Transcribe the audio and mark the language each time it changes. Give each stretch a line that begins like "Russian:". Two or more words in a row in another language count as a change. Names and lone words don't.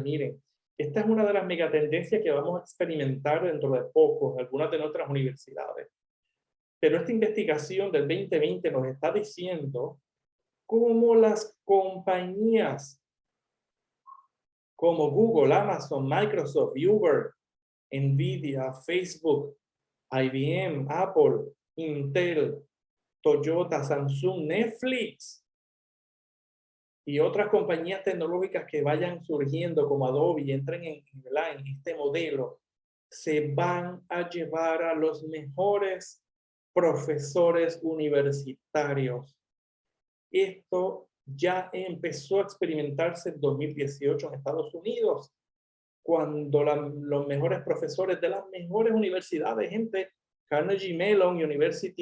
Spanish: Miren, esta es una de las megatendencias que vamos a experimentar dentro de poco en algunas de nuestras universidades. Pero esta investigación del 2020 nos está diciendo cómo las compañías como Google, Amazon, Microsoft, Uber, Nvidia, Facebook, IBM, Apple, Intel, Toyota, Samsung, Netflix y otras compañías tecnológicas que vayan surgiendo como Adobe y entren en este modelo, se van a llevar a los mejores profesores universitarios. Esto ya empezó a experimentarse en 2018 en Estados Unidos, cuando los mejores profesores de las mejores universidades, gente, Carnegie Mellon University,